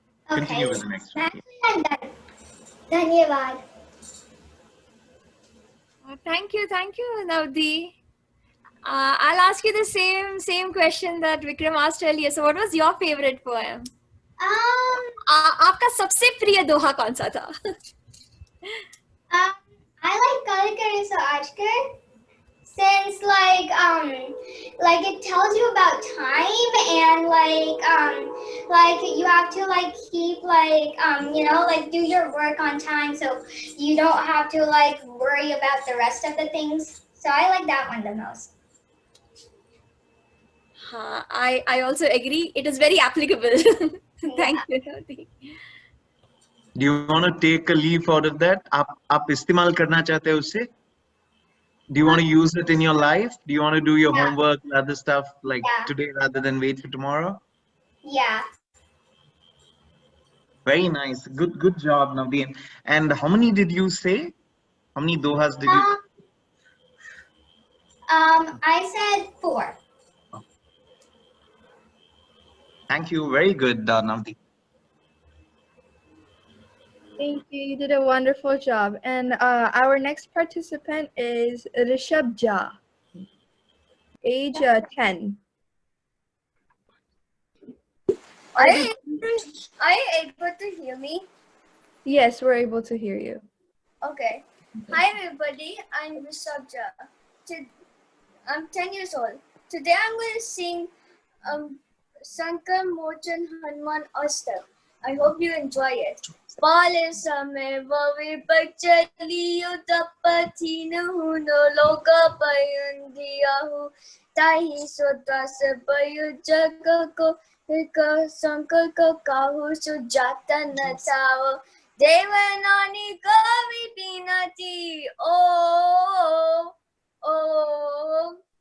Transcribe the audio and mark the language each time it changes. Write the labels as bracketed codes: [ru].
[en] Okay. Continue with the next one. [hi] Dhanyavad. [en] Thank you, Navdi. I'll ask you the same question that Vikram asked earlier. So, what was your favorite poem? [hi] आपका सबसे प्रिय दोहा कौन सा था? [en] I like Kal Kare So Aaj Kar, since like it tells you about time and like you have to like keep like you know, like do your work on time, so you don't have to like worry about the rest of the things. So I like that one the most. I also agree. It is very applicable. Thank you, Navdi. Do you want to take a leaf out of that? [hi] आप इस्तेमाल करना चाहते हो उसे? [en] Do you want to use it in your life? Do you want to do your homework and other stuff like today rather than wait for tomorrow? Yeah. Very nice. Good job, Navdeen. And how many did you say? How many dohas did you? I said 4. Thank you. Very good, Navdeen. Thank you. You did a wonderful job. And our next participant is Rishabh Jha, age 10. Are you able to hear me? Yes, we're able to hear you. Okay. Hi everybody, I'm Rishabh Jha. I'm 10 years old. Today I'm going to sing Sankar Mochan Hanuman Astak. I hope you enjoy it. Pale same vavi bachaliyo tapathin huno loka payandiyahu tahi sotas payu jagako eka sankar ka kahu sujata natao devanani kavi binati oh